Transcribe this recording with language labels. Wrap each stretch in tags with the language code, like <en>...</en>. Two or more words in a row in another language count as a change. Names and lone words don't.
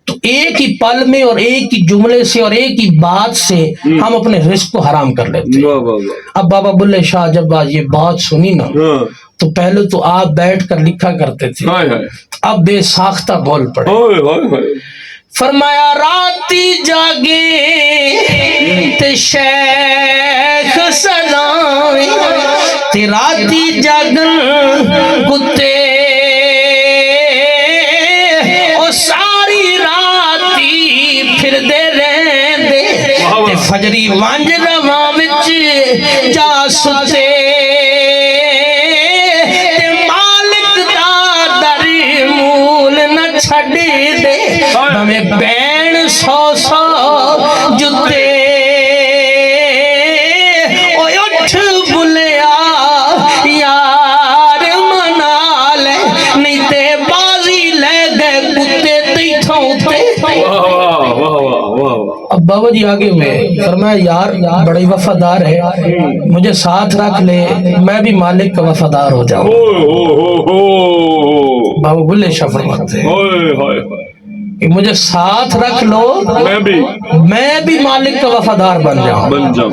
<ur>تو ایک ہی پل میں اور ایک ہی جملے سے اور ایک ہی بات سے ہم اپنے رزق کو حرام کر لیتے ہیں. اب بابا بلے شاہ جب یہ بات سنی نا, تو پہلے تو آپ بیٹھ کر لکھا کرتے تھے, اب بے ساختہ بول پڑے.</ur> <pa>فرمایا راتی جاگے تے شیخ سلام, تے راتی جاگن کتے او ساری راتی پھر دے رہندے, تے فجری وانج رواں وچ جا ستے, تے مالک دا در مول نہ چھڈ دے, میں بین سو سو جتے. اوے اٹھ بلیا یار منا لے, نہیں تے بازی لے گئے کتے تیتھوں تے.</pa> <ur>اب بابا جی آگے ہوئے, فرمایا یار بڑی وفادار ہے, مجھے ساتھ رکھ لے, میں بھی مالک کا وفادار ہو جاؤں. بابا بلے شاہ فرماتے ہیں کہ مجھے ساتھ رکھ لو, میں بھی مالک کا وفادار بن جاؤں.</ur>